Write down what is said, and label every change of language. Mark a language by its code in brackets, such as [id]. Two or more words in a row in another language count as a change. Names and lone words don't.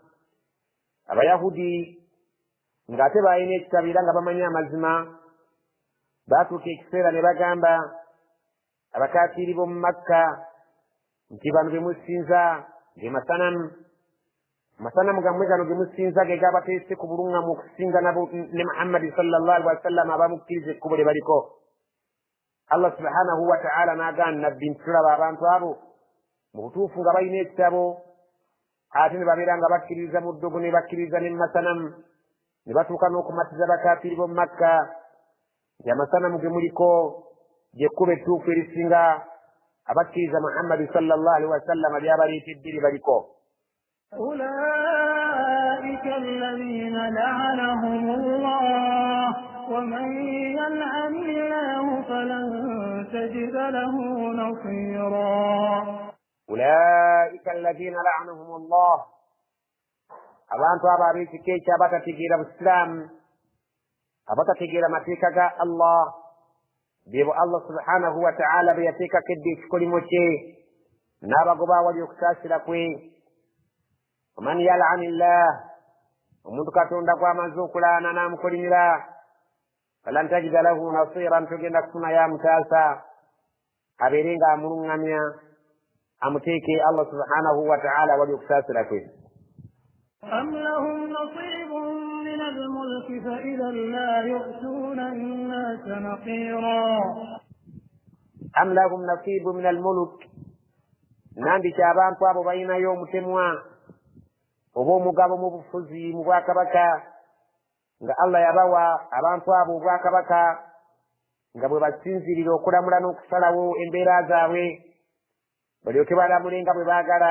[lg] Abayahudi ng'ate balina ekitabo era nga bamanyi amazima, baatuuka ekiseera ne bagamba abakafiiri b'omu Makka nti bano bemusinza ge masanamu. Masanamu gammwe gano gemusinza ge gabateese ku buluŋŋamu okusinga nabo ne Muhammadi [ar] صلى الله عليه وسلم [lg] abamukkiriza ekkubo lye baliko. [ar] الله سبحانه وتعالى [lg] n'agamba Nabbi nti tulaba abantu abo mu butuufu nga balina ekitabo ate ne babeera nga bakkiririza mu ddogo ne bakkiririza ne mu masanamu, ne batuuka n'okumatiza bakafiiri b'omu Makka nti amasanamu ge muliko gy'ekkubo ettuufu erisinga abakkiriza Muhammadi [ar] صلى الله عليه وسلم [lg] lyabaleetedde lye baliko. [ar] أولئك الذين لعنهم الله ومن يلعن الله فلن تجد له نصيرا. أولئك الذين لعنهم الله [lg] abantu abo abeekika abatategeera Busiraamu, abatategeera mateeka ga Allah, beebo [ar] الله سبحانه وتعالى [lg] be yateekako edda ekikolimo kye n'abagoba awali okusaasira kwe. [ar] ومن يلعن الله [lg] omuntu Katonda gw'amaze okulaana n'amukolimira [ar] فلن تجد له نصيرا, [lg] togenda kufunayo amutaasa abeere nga amuluŋŋamya amuteeke [ar] الله سبحانه وتعالى [lg] wali okusaasira kwe. [ar] أم لهم نصيب من الملك فإذا لا يؤتون الناس نقيرا. أم لهم نصيب من الملك, [lg] nandiki abantu abo balinayo omutemwa oba omugabo mu bufuzi mu bwakabaka nga Allah yabawa abantu abo obwakabaka nga bwe basinzirira okulamula n'okusalawo embeera zaabwe balyoke balamule nga bwe baagala.